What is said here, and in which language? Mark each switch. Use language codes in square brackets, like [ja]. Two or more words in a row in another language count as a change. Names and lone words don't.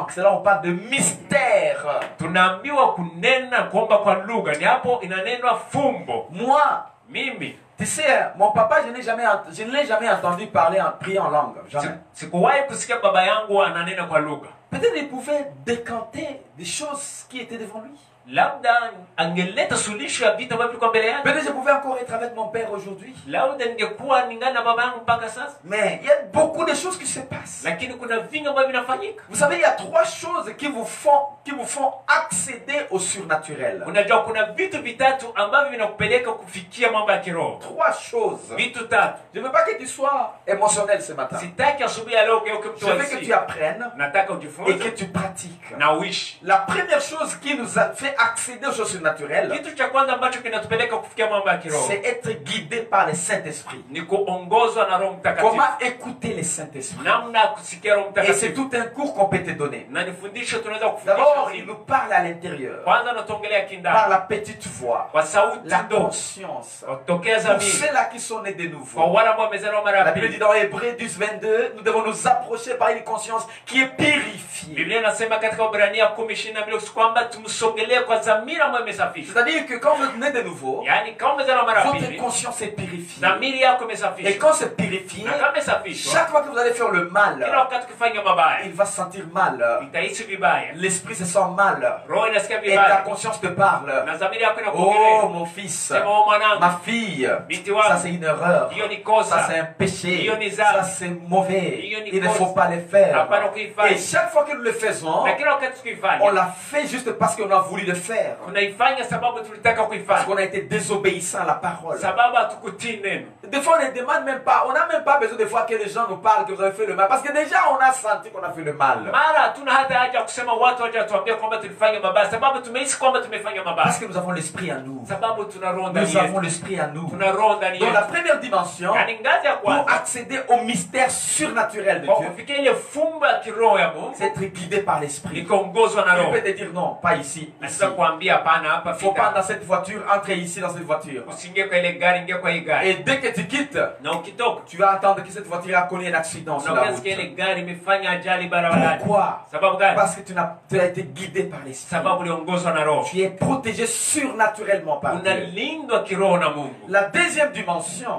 [fr] C'est là où on parle de mystère. Moi, tu sais, mon papa, je ne l'ai jamais entendu prier en langue. Jamais. Peut-être il pouvait décanter des choses qui étaient devant lui. [sw] labda angeleta suluhisho ya vita ambavyo vilikuwa mbele yake. [fr] Peut-être je pouvais encore être avec mon père aujourd'hui. [sw] Labda ningekuwa ningana na baba yangu mpaka sasa. [fr] Mais il y a beaucoup de choses qui se passent. [sw] Lakini kuna vingi ambavyo vinafanyika. [fr] Vous savez, il y a trois choses qui vous font accéder au surnaturel. [sw] Unajua kuna vitu vitatu ambavyo vinakupeleka kufikia mambo ya kiroho. [fr] Trois choses. [sw] Vitu tatu. [fr] Je ne veux pas que tu sois émotionnel ce matin. [sw] Sitaki asubuhi ya leo ugeuke mtu wa hisia. [fr] Je veux que tu apprennes [sw] nataka ujifunze [fr] et que tu pratiques. [sw] Na uishi. [fr] La première chose qui nous a fait accéder au surnaturel, [sw] kitu cha kwanza ambacho kinatupeleka kufikia mambo ya kiroho, [fr] c'est être guidé par le Saint-Esprit. [sw] Ni kuongozwa na Roho Mtakatifu. [fr] Comment écouter le Saint-Esprit? [sw] Namna kusikia Roho Mtakatifu. [fr] Et c'est tout un cours qu'on peut te donner. [sw] Na nifundisho tunaweza kufundisha. [fr] D'abord, il nous parle à l'intérieur. [sw] Kwanza natongelea kindani. [fr] Par la petite voix. [sw] Kwa sauti [fr] la [sw] ndogo. [fr] conscience. Pour ceux-là qui sont nés de nouveau. [sw] Kwa wale ambao wamezaliwa mara [fr] La Bible dit dans Hébreux 10:22, nous devons nous approcher par une conscience qui est purifiée. [sw] Biblia inasema katika Waebrania 10:22 kwamba tumsogelee kwa dhamira ambayo imesafishwa. [fr] C'est-à-dire que quand vous êtes né de nouveau, [sw] yani kama umezaliwa mara pili, [fr] votre conscience est purifiée. [sw] Dhamira yako imesafishwa. [fr] Et quand c'est purifié, chaque fois que vous allez faire le mal, [sw] kila wakati ukifanya mabaya, [fr] il va se sentir mal. [sw] Itahisi vibaya. [fr] L'esprit se sent mal. [sw] Roho inasikia [fr] Et [sw] vibaya. [fr] ta conscience te parle. [sw] Na dhamira yako inakuongelea. [fr] Oh mon fils, [sw] Sema mwanangu, [fr] ma fille, [sw] binti wangu, [fr] ça c'est une erreur. [sw] hiyo ni kosa. [fr] Ça c'est un péché. [sw] Hiyo ni [fr] Ça [sw] dhambi. [fr] c'est mauvais. [sw] Hiyo ni [fr] Il ne [sw] kosa. [fr] faut pas le faire. [sw] Hapana kuifanya. [fr] Et chaque fois que nous le faisons, [sw] na kila wakati tukifanya, [fr] on l'a fait juste parce qu'on a voulu le faire. [sw] Tunaifanya sababu tulitaka [fr] Parce [sw] kuifanya. [fr] qu'on a été désobéissant à la parole. [sw] Sababu hatukutii neno. [fr] Des fois, on ne demande même pas, on n'a même pas besoin des fois que les gens nous parlent que vous avez fait le mal. Parce que déjà, on a senti qu'on a fait le mal. [sw] Mara hatuna hata haja kusema watu waje watuambie kwamba tulifanya mabaya, sababu tumehisi kwamba tumefanya mabaya. [fr] Parce que nous avons l'esprit en nous. [sw] Sababu tuna roho ndani [fr] Nous [sw] yetu. [fr] avons l'esprit en nous. [sw] Tuna roho ndani [fr] Donc [sw] yetu. [fr] la première dimension, [sw] Yani ngazi ya [fr] pour [sw] kwanza, [fr] accéder au mystère surnaturel de [sw] kwa [fr] Dieu, [sw] kufikia ile fumbo ya kiroho ya Mungu, [fr] c'est être guidé par l'esprit. [sw] ni kuongozwa na [fr] Il [sw] roho. [fr] peut te dire non, pas ici. Ici. [sw] Nataka kuambia hapana hapa [fr] Il faut [sw] fika. [fr] pas dans cette voiture, entrer ici dans cette voiture. [sw] Usiingie kwa ile gari, ingia kwa hii gari. [fr] Et dès que tu quittes, [sw] Na ukitoka, [fr] tu vas attendre que cette voiture a connu un accident sur la route. [sw] unasikia ile gari imefanya ajali barabarani. [fr] Pourquoi? [sw] Sababu gani? [fr] Parce que tu as été guidé par l'esprit. [sw] Sababu uliongozwa na roho. [fr] Tu es protégé surnaturellement par Dieu. [sw] Unalindwa kiroho na Mungu. [fr] La deuxième dimension